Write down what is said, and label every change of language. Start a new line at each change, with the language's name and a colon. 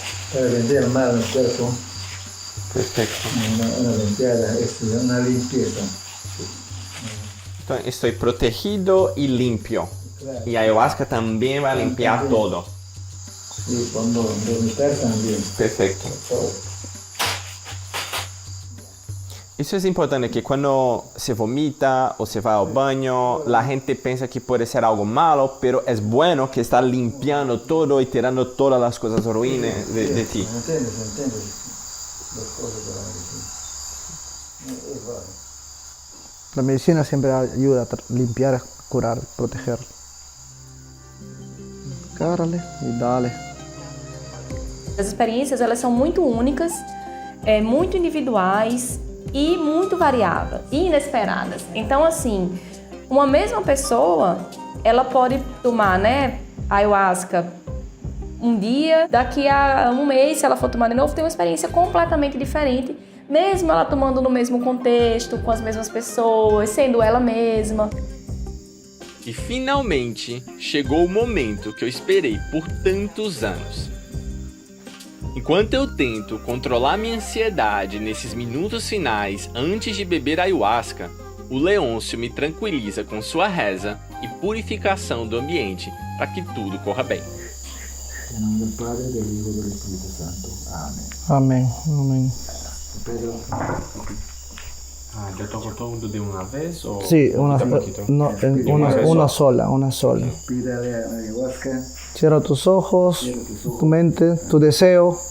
Spanish: Para vender mal el cuerpo,
Portuguese: Perfeito.
Spanish: una limpiada, una limpieza.
Portuguese: Então, estou protegido e limpio. E a ayahuasca também vai limpar todo.
Spanish: Y cuando vomitar también.
Portuguese: Perfeito. Isso é importante, que quando se vomita ou se vai ao banho, a gente pensa que pode ser
Spanish: algo malo, pero
Portuguese: é bueno que está limpiando todo e tirando todas as coisas ruins de ti.
Spanish: ¿Entiendes? Las cosas de la medicina. Es válido. La medicina siempre ayuda a limpiar, curar, proteger. Cárale y dale.
Portuguese: As experiências, elas são muito únicas, muito individuais e muito variáveis e inesperadas. Então, assim, uma mesma pessoa, ela pode tomar, né, ayahuasca um dia, daqui a um mês, se ela for tomar de novo, tem uma experiência completamente diferente, mesmo ela tomando no mesmo contexto, com as mesmas pessoas, sendo ela mesma. E finalmente chegou o momento que eu esperei por tantos anos. Enquanto eu tento controlar minha ansiedade nesses minutos finais antes de beber ayahuasca, o Leôncio me tranquiliza com sua reza e purificação do ambiente para que tudo corra bem.
Spanish: En nombre del Padre, del Hijo y del Espíritu Santo. Amén. Amén, amén. Pedro. ¿Ya tocó todo de una vez o Sí, una sola. Pídale a ayahuasca Cierra tus ojos, tu mente, tu deseo